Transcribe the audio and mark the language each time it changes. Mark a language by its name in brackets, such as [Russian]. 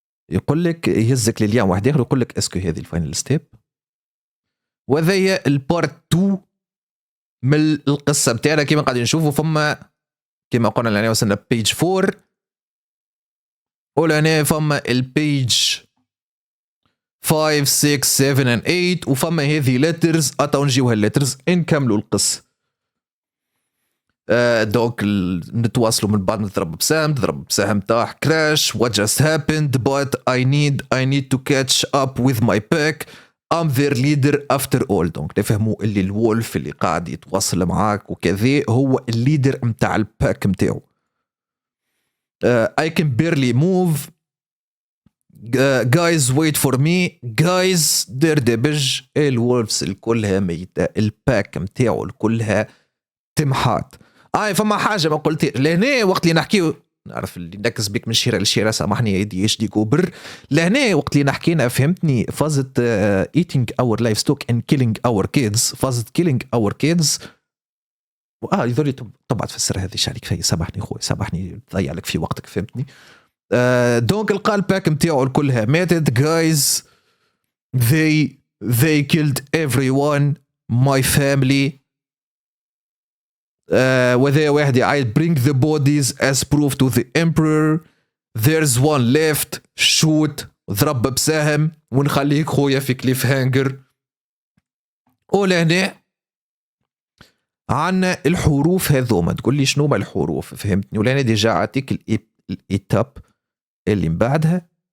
[Arabic] يقول لك يهزك لليان واحد اخر يقول لك اسكو هذه الفاينل ستيب وذي البارت 2 من القصه بتاعنا. كيما قاعدين نشوفوا فما كما قلنا لأننا وصلنا بيج 4 ولأننا فما البيج 5 6 7 and 8 وفما هذه letters أتاو نجيوها الليترز نكملوا القصة. دونك نتواصلوا من بعد نضرب بسهم طاح [English] crash what just happened but I need to catch up with my pack I'm their leader after all. [Arabic] دونك نفهموا اللي الولف اللي قاعد يتواصل معاك وكذا هو الليدر متاع الباك متاعو. [English] I can barely move guys wait for me guys دبج. [Arabic] الولفز الكلها ميتة الباك متاعو الكلها تمحات. فما حاجة ما قلت لهنا وقت اللي نحكيو نعرف اللي نكز بك من شيرة لشيرة سامحني يدي ايش دي كوبر. لهنا وقت اللي نحكينا فهمتني فازة [English] eating our livestock and killing our kids [Arabic] فازة [English] killing our kids [Arabic] يذولي طبعا تفسر هذه شعلي كفاية. سامحني خوي سامحني تضيع لك في وقتك فهمتني. دونك القال باك متاعو الكلها ماتت [English] guys they killed everyone my family. [Arabic] وذا واحد يعيط [English] bring the bodies as proof to the emperor there's one left shoot [Arabic] ضرب بسهم ونخليك خويا في كليف هانجر. ولهنا عنا الحروف هذوما تقول لي شنو ما الحروف فهمتني. ولهنا ديجا عطيك الإيتاب اللي من بعدها.